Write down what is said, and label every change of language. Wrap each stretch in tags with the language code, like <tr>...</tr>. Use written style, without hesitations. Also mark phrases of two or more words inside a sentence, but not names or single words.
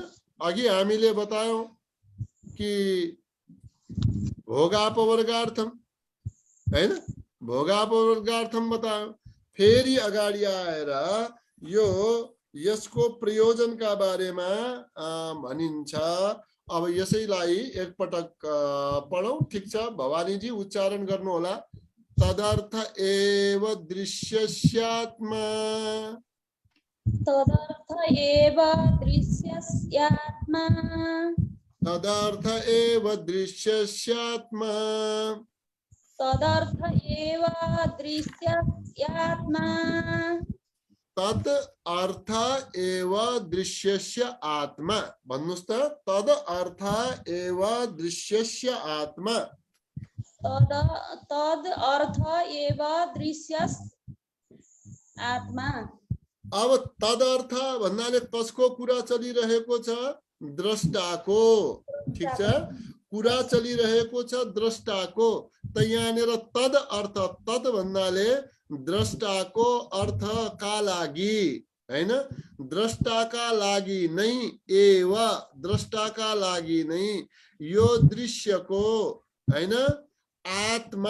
<ne>अघि हामीले बतायौं कि भोगापवर्गार्थम हैन, भोगापवर्गार्थम बतायौं। फेरि अगाडि आएर यो यसको प्रयोजनका बारेमा भनिन्छ। अब यसैलाई एकपटक पढौं। ठिक छ भवानीजी उच्चारण गर्नु होला।</ne> <sa>तदर्थ एव दृश्यस्यात्मा। तदर्थ एव दृश्यस्यात्मा। तदर्थ एव दृश्यस्यात्मा। तदर्थ एव दृश्यस्यात्मा। तद अर्थ एव दृश्यस्य आत्मा।</sa> <ne>भन्नुस् त</ne> <sa>तद अर्थ एव दृश्यस्य आत्मा। तद अर्थ एव दृश्यस आत्मा।</sa> <ne>अब तदर्थ भन्नाले कसको कुरा चलिरहेको छ? द्रष्टाको। ठिक छ कुरा चलिरहेको छ द्रष्टाको। त यहाँनिर</ne> <sa>तद अर्थ तद</sa> <ne>भन्नाले द्रष्टाको अर्थ का लागि हैन, द्रष्टाका लागि नै एव द्रष्टाका लागि नै यो दृश्यको हैन आत्मा।</ne>